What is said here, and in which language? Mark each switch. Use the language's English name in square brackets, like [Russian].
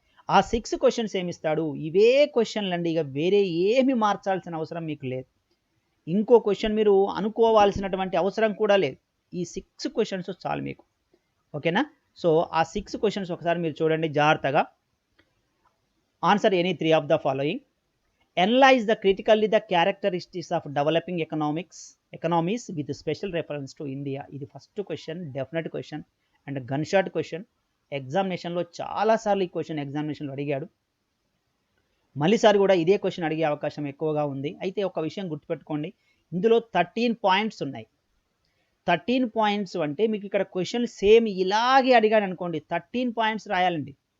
[Telugu] ఆ 6 క్వశ్చన్స్ ఏమిస్తాడు, ఇవే క్వశ్చన్లు అండి, ఇక వేరే ఏమి మార్చాల్సిన అవసరం మీకు లేదు. ఇంకో క్వశ్చన్ మీరు అనుకోవాల్సినటువంటి అవసరం కూడా లేదు. ఈ 6 క్వశ్చన్స్ చాలు మీకు. ఓకేనా? సో ఆ 6 క్వశ్చన్స్ ఒకసారి మీరు చూడండి జాగ్రత్తగా. [English] Answer any 3 of the following. Analyze critically the characteristics of developing economies with special reference to India. [Telugu] ఇది first question, [English] Definite question and gun shot question. [Telugu] ఎగ్జామినేషన్లో చాలాసార్లు ఈ క్వశ్చన్ ఎగ్జామినేషన్లో అడిగాడు. మళ్ళీసారి కూడా ఇదే క్వశ్చన్ అడిగే అవకాశం ఎక్కువగా ఉంది. అయితే ఒక విషయం గుర్తుపెట్టుకోండి, ఇందులో 13 పాయింట్స్ ఉన్నాయి. 13 పాయింట్స్ అంటే మీకు ఇక్కడ క్వశ్చన్ సేమ్ ఇలాగే అడిగాడు అనుకోండి, 13 పాయింట్స్ రాయాలండి.